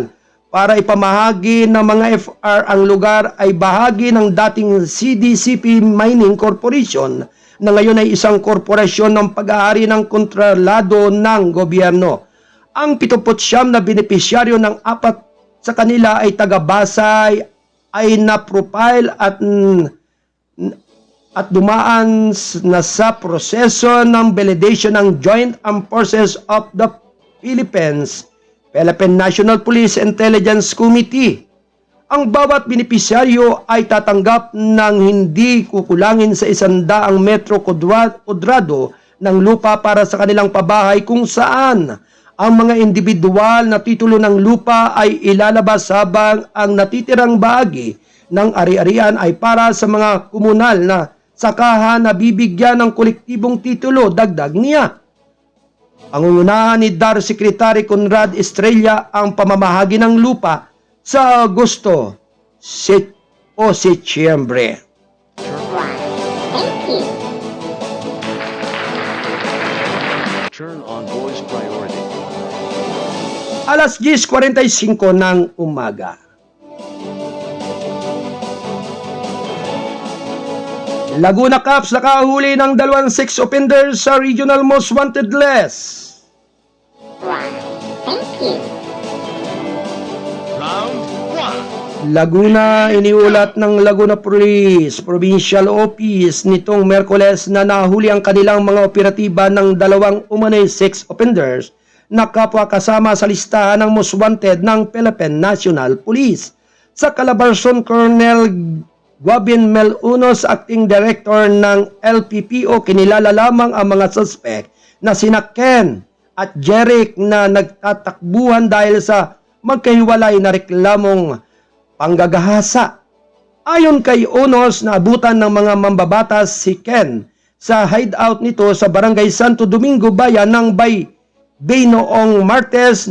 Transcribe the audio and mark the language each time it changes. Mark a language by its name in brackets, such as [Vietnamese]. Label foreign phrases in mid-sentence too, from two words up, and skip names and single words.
[Filipino] Para ipamahagi ng mga FR, ang lugar ay bahagi ng dating CDCP Mining Corporation na ngayon ay isang korporasyon ng pag-aari ng kontrolado ng gobyerno. Ang 79 na benepisyaryo ng 4 sa kanila ay taga-Basay ay na-profile at dumaan na sa proseso ng validation ng Joint Armed Forces of the Philippines, Philippine National Police Intelligence Committee. Ang bawat benepisyaryo ay tatanggap ng hindi kukulangin sa 100 metro kudrado ng lupa para sa kanilang pabahay, kung saan ang mga individual na titulo ng lupa ay ilalabas habang ang natitirang bahagi ng ari-arian ay para sa mga komunal na sakahan na bibigyan ng kolektibong titulo, dagdag niya. Ang unahan ni DAR Secretary Conrad Estrella ang pamamahagi ng lupa sa Agosto o Setyembre. [English] Thank you. Turn on voice priority. [Filipino] Alas 10:45 ng umaga. [English] Laguna Cops [Filipino] nakahuli ng 2 [English] sex offenders [Filipino] sa Regional Most Wanted List. [English] Thank you. Round 1. [Filipino] Laguna, iniulat ng Laguna Police Provincial Office nitong Merkules na nahuli ang kanilang mga operatiba ng 2 umanay [English] sex offenders [Filipino] na kapwa kasama sa listahan ng Most Wanted ng Philippine National Police. Sa Calabarzon, Colonel Guabin Melunos, Acting Director ng LPPO, kinilala lamang ang mga suspect na sina Ken at Jeric na nagtatakbuhan dahil sa magkahiwalay na reklamong panggagahasa. Ayon kay Unos, naabutan ng mga mambabatas si Ken sa hideout nito sa Barangay Santo Domingo, bayan ng Bay noong Martes.